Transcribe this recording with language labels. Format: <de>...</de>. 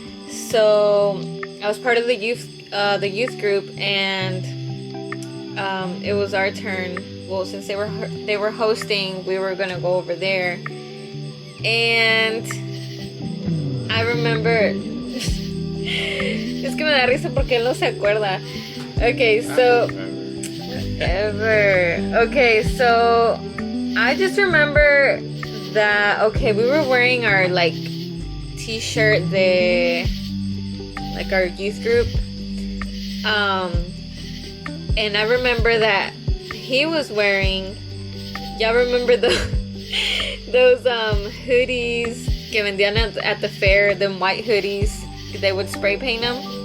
<en>So I was part of the youth group, and it was our turn. Well, since they were hosting, we were gonna go over there, and I remember.</en> <es>Es que me da risa porque él no se acuerda.</es> <en>Okay, so Okay, so I just remember that. Okay, we were wearing our like t-shirt, like our youth group. And I remember that he was wearing, y'all remember those hoodies</en> <es>que vendían</es> <en>at the fair, them white hoodies, they would spray paint them.</en>